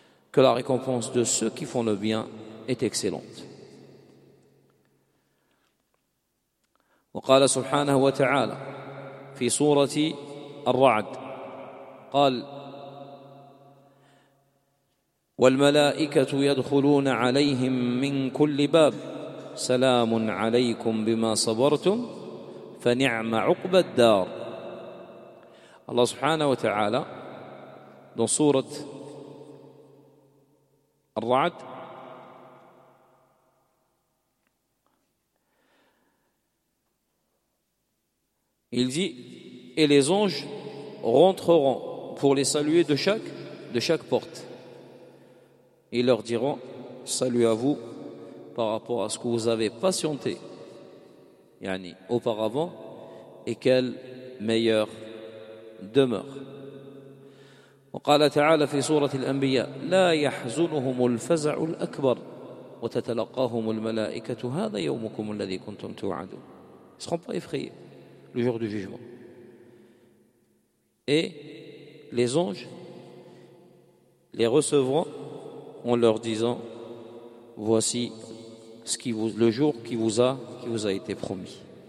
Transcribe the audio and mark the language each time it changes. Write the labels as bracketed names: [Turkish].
[French] Que la récompense de ceux qui font le bien est excellente. [Arabic] وقال سبحانه وتعالى في سورة الرعد قال والملائكة يدخلون عليهم من كل باب سلام عليكم بما صبرتم فنعم عقب الدار. الله سبحانه وتعالى [French] dans سورة الرعد il dit et les anges rentreront pour les saluer de chaque porte et leur diront salut à vous par rapport à ce que vous avez patienté يعني auparavant et quelle meilleure demeure. [Arabic] وقال تعالى في سورة الأنبياء لا يحزنهم الفزع الأكبر وتتلقاهم الملائكة هذا يومكم الذي كنتم توعدون. [French] Ils seront pas effrayés le jour du jugement. Et les anges les recevront en leur disant voici le jour qui vous a été promis.